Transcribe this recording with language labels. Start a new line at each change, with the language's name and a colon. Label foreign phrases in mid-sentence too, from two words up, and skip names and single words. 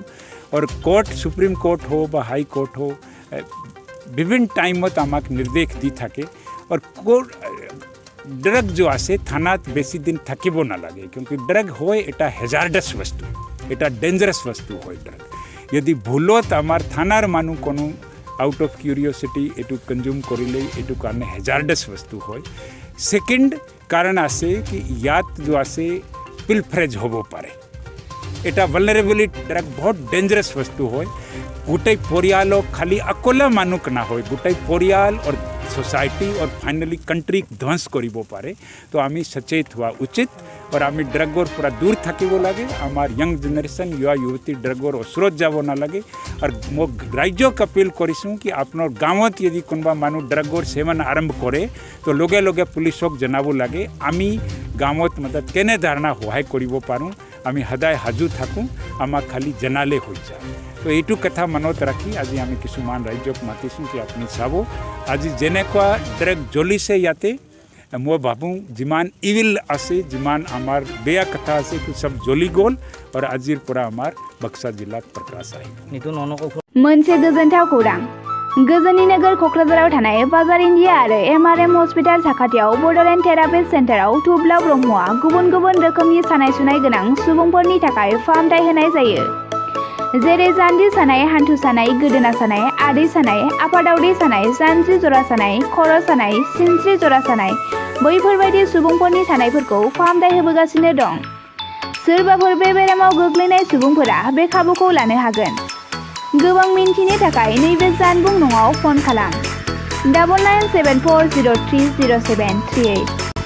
Assamese: আৰু কোৰ্ট চুপ্ৰীম কোৰ্ট হওক বা হাই কোৰ্ট হওক বিভিন্ন টাইমত আমাক নিৰ্দেশ দি থাকে আৰু ড্ৰাগ যি আছে থানাত বেছি দিন থাকিব নালাগে কিয়নো ড্ৰাগ হয় এটা হেজাৰ্ডাছ বস্তু এটা ডেঞ্জাৰাছ বস্তু হয় ড্ৰাগ যদি ভুলত আমাৰ থানাৰ মানুহ কোনো
English: out of curiosity
Assamese: एटू কনজিউম কৰিলে এইটো কাৰণে হেজাৰ্ডাছ বস্তু হয় চেকেণ্ড কাৰণ আছে কি ইয়াত যি আছে পিলফাৰেজ হ'ব পাৰে এটা ভালনাৰেবিলিটি ড্ৰাগ বহুত ডেঞ্জাৰাছ বস্তু হয় গোটেই পৰিয়াল খালি অকলা মানুহক নহয় গোটেই পৰিয়াল আৰু ছ'চাইটি আৰু ফাইনেলি কাণ্ট্ৰি ধ্বংস কৰিব পাৰে তো আমি সচেতন হোৱা উচিত আৰু আমি ড্ৰাগৰ পৰা দূৰ থাকিব লাগে আমাৰ
English: young generation
Assamese: যুৱক যুৱতী ড্ৰাগৰ ওচৰত যাব নালাগে আৰু মই ৰাইজক আপীল কৰিছোঁ কি আপোনাৰ গাঁৱত যদি কোনোবা মানুহ ড্ৰাগৰ সেৱন আৰম্ভ কৰে তো লগে লগে পুলিচক জনাব লাগে আমি গাঁৱত মানে কেনে ধৰণৰ সহায় কৰিব পাৰোঁ আমি সদায় হাজিৰ থাকোঁ আমাক খালি জনালে হৈ যায় তো এইটো কথা মনত রাখি আজি আমি কিছুমান ৰাজ্যক মাতিছোঁ কি আপুনি চাব আজি যেনেকুৱা ড্ৰাগ জ্বলিছে ইয়াতে মই ভাবোঁ যিমান ইভিল আছে যিমান আমাৰ বেয়া কথা আছে সেইটো সব জ্বলি গ'ল আৰু আজিৰ পৰা আমাৰ বাক্সা জিলাত প্ৰকাশ আহিব
Bodo: मोनसे गोजोनथाव खौरां गोजोननि नोगोर क'क्राझाराव थानाय बाजार इन्डिया आरो एमआरएम हस्पिटाल साखाथियाव बड'लेण्ड थेरापि सेन्टाराव थुब्ला ब्रह्मआ गुबुन गुबुन रोखोमनि सानाय सुनाय गोनां सुबुंफोरनि थाखाय फाहामथाय होनाय जायो जेरै जान्जि सानाय हान्थु सानाय गोदोना सानाय आदै सानाय आफादावदै सानाय जानजि जरा सानाय खर' सानाय सिनस्रि जरा सानाय बैफोरबायदि सुबुंफोरनि सानायफोरखौ फाहामथाय होबोगासिनो दं सोरबाफोर बे बेरामाव गोग्लैनाय सुबुंफोरा बे खाबुखौ लानो हागोन गोबां मिन्थिनो थाखाय नैबे जानबुं नङाव फन खालाम 9974030738